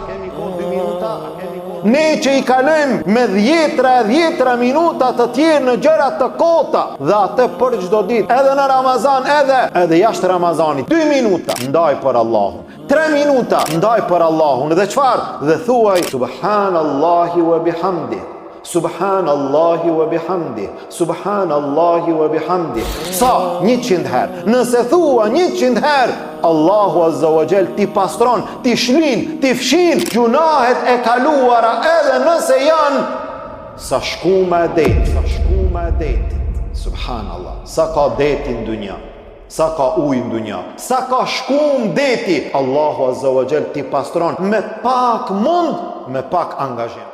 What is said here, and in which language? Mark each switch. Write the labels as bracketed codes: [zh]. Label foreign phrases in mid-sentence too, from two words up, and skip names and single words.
[sq] Ne që i kalojm me 10 minuta të tjerë në gjëra të kota, dhe atë për çdo ditë, edhe në Ramazan, edhe jashtë Ramazanit, 2 minuta ndaj për Allahun, 3 minuta ndaj për Allahun, dhe çfarë? [ar] Dhe thuaj سبحان الله وبحمده، سبحان الله وبحمده، سبحان الله وبحمده. [sq] Sa? 100 herë. Nëse thua 100 herë, [ar] الله عز وجل [sq] ti pastron, ti shlin, ti fshin gjunahet e kaluara, edhe nëse janë sa shkuma e detit. Subhanallah. Sa ka deti në dunja, sa ka ujë në dunja, sa ka shkum deti, [ar] الله عز وجل [sq] ti pastron me pak mund, me pak angazhim.